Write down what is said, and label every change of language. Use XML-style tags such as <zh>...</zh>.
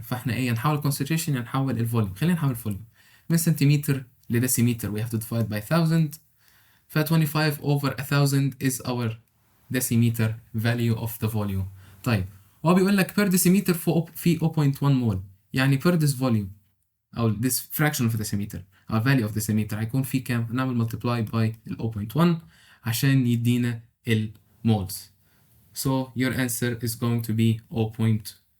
<ar>فاحنا نحول concentration نحول الفوليوم. خلينا نحول الفوليوم من سنتيمتر لديسيمتر.</ar> <en>we have to divide by 1000. ف 25 over 1000 is our decimeter value of the volume.</en> <ar>طيب هو بيقول لك per decimeter في 0.1 مول، يعني</ar> <en>per this volume</en> <ar>أو</ar> <en>this fraction of decimeter</en> <ar>أو value of decimeter هيكون في كام؟ نعمل multiply by ال 0.1 عشان يدينا المولز.</ar> <en>So your answer is going to be 0.0025.</en>